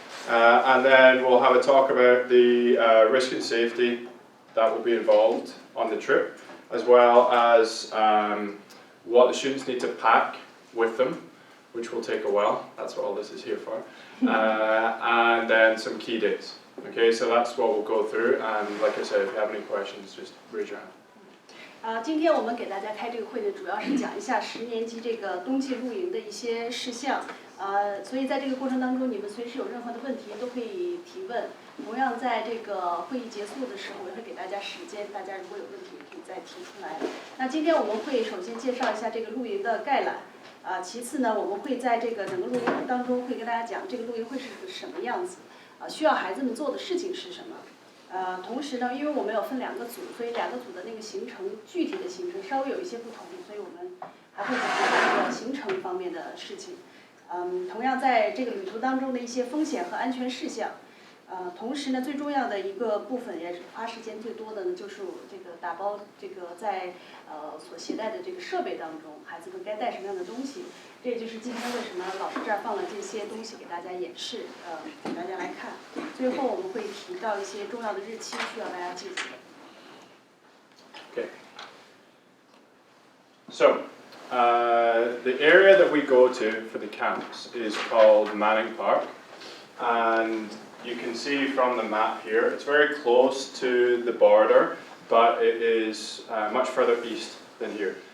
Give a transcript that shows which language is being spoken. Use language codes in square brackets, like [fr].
[en] And then we'll have a talk about the risk and safety that will be involved on the trip, as well as what the students need to pack with them, which will take a while. That's what all this is here for. And then some key dates. Okay, so that's what we'll go through. And like I said, if you have any questions, just raise your hand. [zh] 今天我们给大家开这个会呢，主要是讲一下10年级这个冬季露营的一些事项。所以在这个过程当中，你们随时有任何的问题都可以提问。同样，在这个会议结束的时候，也会给大家时间，大家如果有问题可以再提出来。那今天我们会首先介绍一下这个露营的概览。其次呢，我们会在这个整个露营当中会跟大家讲这个露营会是个什么样子，需要孩子们做的事情是什么。同时呢，因为我们有分2个组，所以2个组的那个行程具体的行程稍微有一些不同，所以我们还会讲一下这个行程方面的事情。同样在这个旅途当中的一些风险和安全事项。同时呢，最重要的一个部分也是花时间最多的呢，就是这个打包这个在所携带的这个设备当中，孩子们该带什么样的东西。这也就是今天为什么老师这儿放了这些东西给大家演示，给大家来看。最后我们会提到一些重要的日期，需要大家记住。 Okay. [en] So, the area that we go to for the camps is called Manning Park, and you can see from the map here, it's very close to the border, but it is much further east than here.